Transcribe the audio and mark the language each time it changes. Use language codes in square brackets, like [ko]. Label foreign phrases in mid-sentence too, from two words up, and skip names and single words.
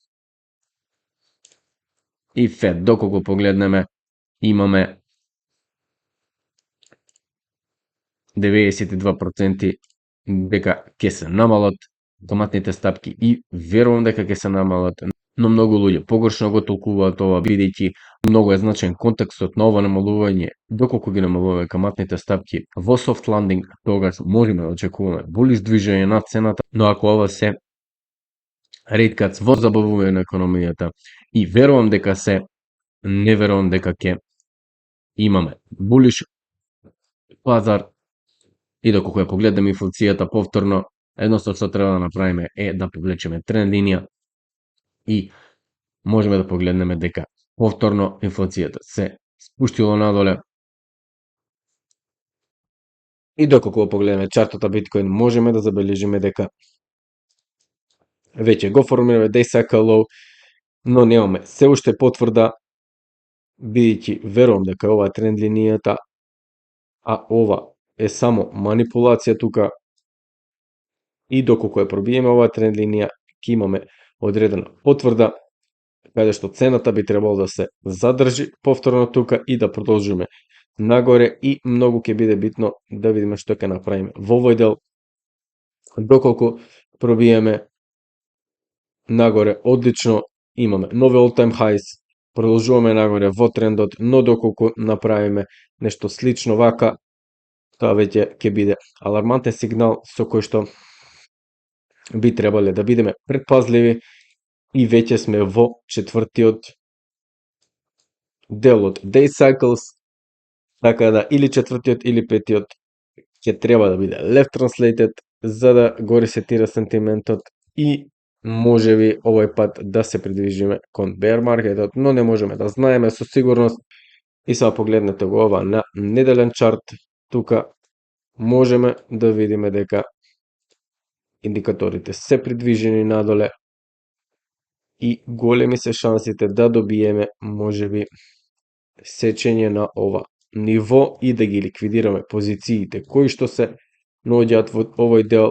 [mk] И Фед, доколку погледнеме, имаме 92% дека ќе се намалат каматните стапки и верувам дека ќе се намалат, но многу луѓе погрешно го толкуваат ова, бидејќи многу е значен контекстот на ова намалување. Доколку ги намалуваме каматните стапки во [en] soft landing, [mk] тогаш можеме да очекуваме булиш движење на цената, но ако ова се [en] rate cuts [mk] во забавување на економијата и верувам дека не верувам дека ќе имаме булиш пазар и доколку ја погледнеме инфлацијата повторно, едноставно што треба да направиме е да повлечеме тренд линија и можеме да погледнеме дека повторно инфлацијата се спуштила надоле. И доколку погледнеме чартот на биткоин, можеме да забележиме дека веќе го формираме [en] day cycle low, [mk] но немаме се уште потврда, бидејќи верувам дека ова е тренд линијата, а ова е само манипулација тука. И доколку ја пробиеме оваа тренд линија, ќе имаме одредена потврда каде што цената би требало да се задржи повторно тука и да продолжиме нагоре, и многу ќе биде битно да видиме што ќе направиме во овој дел. Доколку пробиеме нагоре, одлично, имаме нови [en] all-time highs, [mk] продолжуваме нагоре во трендот, но доколку направиме нешто слично вака, тоа веќе ќе биде алармантен сигнал со кој што би требале да бидеме предпазливи, и веќе сме во четвртиот дел од [en] day cycles, [mk] така да или четвртиот или петиот ќе треба да биде [en] left translated [mk] за да го ресетира сентиментот и може би овој пат да се придвижиме кон bear маркетот, но не можеме да знаеме со сигурност. И сега погледнете го ова на неделен чарт, тука можеме да видиме дека индикаторите се придвижени надоле и големи се шансите да добиеме можеби сечење на ова ниво и да ги ликвидираме позициите кои што се наоѓаат во овој дел.